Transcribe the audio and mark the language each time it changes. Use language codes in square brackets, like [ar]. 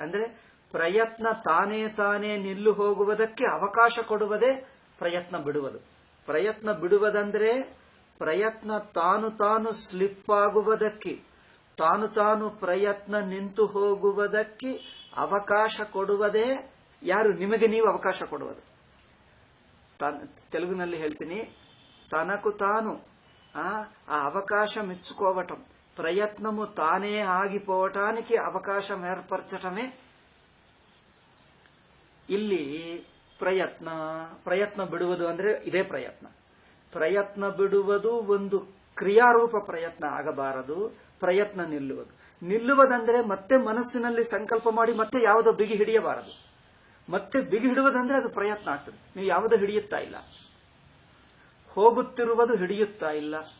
[kn] ಅಂದ್ರೆ ಪ್ರಯತ್ನ ತಾನೇ ನಿಲ್ಲು ಹೋಗುವುದಕ್ಕೆ ಅವಕಾಶ ಕೊಡುವುದೇ ಪ್ರಯತ್ನ ಬಿಡುವುದು. ಪ್ರಯತ್ನ ಬಿಡುವುದಂದ್ರೆ ಪ್ರಯತ್ನ ತಾನು ಸ್ಲಿಪ್ ಆಗುವುದಕ್ಕೆ, ತಾನು ಪ್ರಯತ್ನ ನಿಂತು ಹೋಗುವುದಕ್ಕೆ ಅವಕಾಶ ಕೊಡುವುದೇ ಯಾರು? ನಿಮಗೆ ನೀವು ಅವಕಾಶ ಕೊಡುವುದು. ತೆಲುಗಿನಲ್ಲಿ ಹೇಳ್ತೀನಿ, [te] తనకు తాను ఆ అవకాశం ఇచ్చుకోవటం, ప్రయత్నము తానే ఆగిపోవటానికి అవకాశం ఏర్పరచటమే [kn] ಇಲ್ಲಿ ಪ್ರಯತ್ನ ಬಿಡುವುದು ಅಂದ್ರೆ ಇದೇ ಪ್ರಯತ್ನ. ಪ್ರಯತ್ನ ಬಿಡುವುದು ಒಂದು ಕ್ರಿಯಾರೂಪ ಪ್ರಯತ್ನ ಆಗಬಾರದು. ಪ್ರಯತ್ನ ನಿಲ್ಲುವುದಂದ್ರೆ ಮತ್ತೆ ಮನಸ್ಸಿನಲ್ಲಿ ಸಂಕಲ್ಪ ಮಾಡಿ ಮತ್ತೆ ಯಾವುದೋ ಬಿಗಿ ಹಿಡಿಯಬಾರದು. ಮತ್ತೆ ಬಿಗಿ ಹಿಡುವುದಂದ್ರೆ ಅದು ಪ್ರಯತ್ನ ಆಗ್ತದೆ. ನೀವು ಯಾವುದೋ ಹಿಡಿಯುತ್ತಾ ಇಲ್ಲ, ಹೋಗುತ್ತಿರುವುದು ಹಿಡಿಯುತ್ತಾ ಇಲ್ಲ.